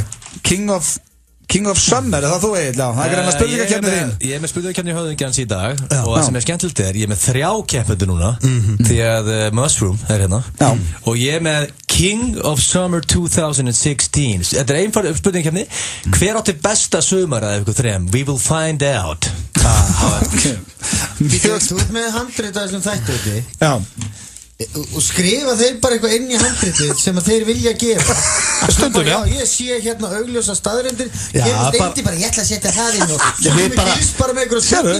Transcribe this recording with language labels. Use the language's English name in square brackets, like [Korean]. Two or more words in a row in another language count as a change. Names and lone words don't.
[Icelandic] King of Summer, er það þú Egill? Já, það er greina spurningakeppni þín. Ég er með spurningakeppni höfðingjans í dag og það sem er skemmtilegt ég er með 3 keppendur núna því að Mushroom er hérna og ég er með King of Summer 2016. Þetta er einfald spurningakeppni. Hver átti besta sumar af ykkur 3? [English] We will find out. [Icelandic] Þú ert með handrit að þessum þættu úti. Já. Og skrifa þeir bara eitthvað inn í handritið sem að þeir vilja gera. Stundum, já. Ég sé hérna augljósa staðreyndir. Steindi bara, ég ætla að setja það inn og ég fylgst bara með ykkur